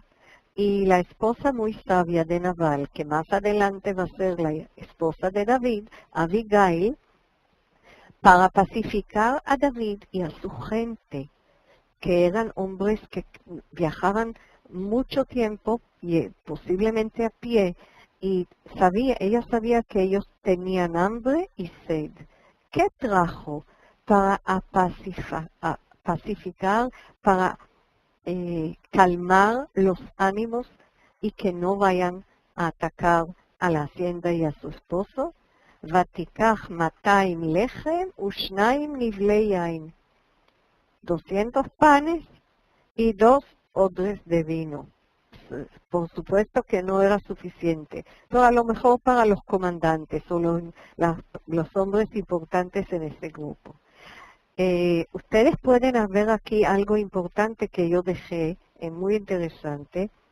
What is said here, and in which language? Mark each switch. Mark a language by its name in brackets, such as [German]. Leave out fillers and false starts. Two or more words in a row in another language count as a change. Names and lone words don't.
[Spanish] Y la esposa muy sabia de Nabal, que más adelante va a ser la esposa de David, Abigail, para pacificar a David y a su gente, que eran hombres que viajaban mucho tiempo, y posiblemente a pie, y ella sabía que ellos tenían hambre y sed. ¿Qué trajo para pacificar, para calmar los ánimos y que no vayan a atacar a la hacienda y a su esposo? [Hebrew] ותקח 200 לחם ושנים נבלי יין. [Spanish] 200 panes y 2 odres de vino. Por supuesto que no era suficiente, pero a lo mejor para los comandantes o los hombres importantes en ese grupo. Ustedes pueden ver aquí algo importante que yo dejé, muy interesante.